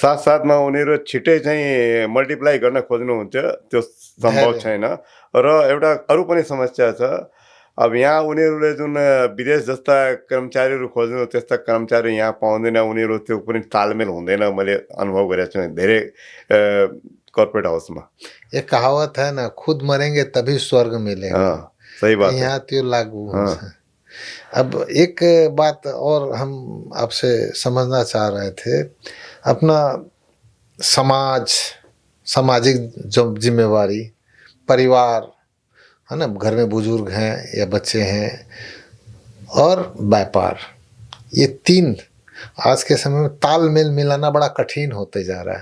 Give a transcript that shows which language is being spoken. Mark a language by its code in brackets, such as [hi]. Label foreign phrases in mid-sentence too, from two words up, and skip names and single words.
[ne] साथसाथमा उनीहरू छिट्टै चाहिँ मल्टिप्लाई गर्न खोज्नुहुन्छ, त्यो सम्भव छैन। र एउटा अरू पनि समस्या छ। अब यहाँ उनीहरूले जुन विदेश जस्ता कर्मचारीहरू खोज्नु, त्यस्ता कर्मचारी यहाँ पाउँदैन, उनीहरू त्यो पनि तालमेल हुँदैन, मैले अनुभव गरेको छु धेरै [en] corporate houseमा। [hi] एक कहावत है ना, खुद मरेंगे तभी स्वर्ग मिलेगा। हाँ, सही बात है। [ne] यहाँ त्यो लागू हुन्छ। [hi] अब एक बात और हम आपसे समझना चाह रहे थे, अपना सामाजिक जो जिम्मेवारी, परिवार है ना, घर में बुजुर्ग हैं या बच्चे हैं, और व्यापार, ये तीन आज के समय में तालमेल मिलाना बड़ा कठिन होते जा रहा है।